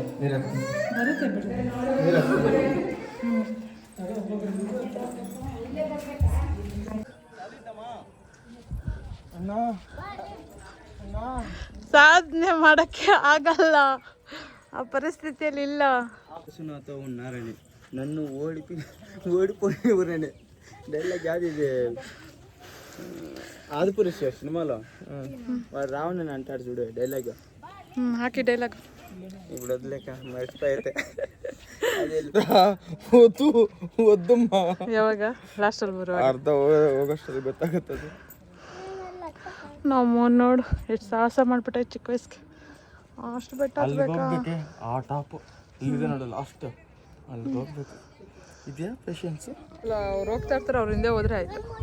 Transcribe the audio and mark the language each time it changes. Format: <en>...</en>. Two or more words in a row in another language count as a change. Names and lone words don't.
<kn>ನೀರು ಹಾಕ್ತೀನಿ. ಸಾಧನೆ ಮಾಡಕ್ಕೆ ಆಗಲ್ಲ, ಆ ಪರಿಸ್ಥಿತಿಯಲ್ಲಿ ಇಲ್ಲ.</kn> <te>ఉన్నారని నన్ను ఓడిపోయేవరని డైలాగ్ యాదిది ఆదిపురుష సినిమాలో వాడు రావణని అంటాడు చూడు డైలాగ్.</te> <kn>ಹಾಕಿ డైలాగ్</kn> <te>ఇప్పుడు వదిలేక మర్చిపోయితే వద్దు వద్దమ్మా.</te> <kn>ಯಾವಾಗ ಲಾಸ್ಟಲ್ಲಿ ಬರುವ ಅರ್ಧ ಹೋಗೋಷ್ಟಲ್ಲಿ ಗೊತ್ತಾಗುತ್ತದೆ. ನಮ್ಮ ನೋಡು ಎಷ್ಟು ಸಾಹಸ ಮಾಡ್ಬಿಟ್ಟೆ ಚಿಕ್ಕ ವಯಸ್ಸಿಗೆ. ಅಷ್ಟು ಬೆಟ್ಟ ಹತ್ಬೇಕಾ? ಆ ಟಾಪ್ ಇಲ್ಲಿದೆ ನೋಡು, ಲಾಸ್ಟ್ ಅಲ್ಲಿಗೆ ಹೋಗ್ಬೇಕು. ಇದೆಯಾ ಪೇಷನ್ಸ್? ಅಲ್ಲ, ಅವ್ರು ಹೋಗ್ತಾ ಇರ್ತಾರೆ, ಅವ್ರ ಹಿಂದೆ ಹೋದ್ರೆ ಆಯ್ತು.</kn>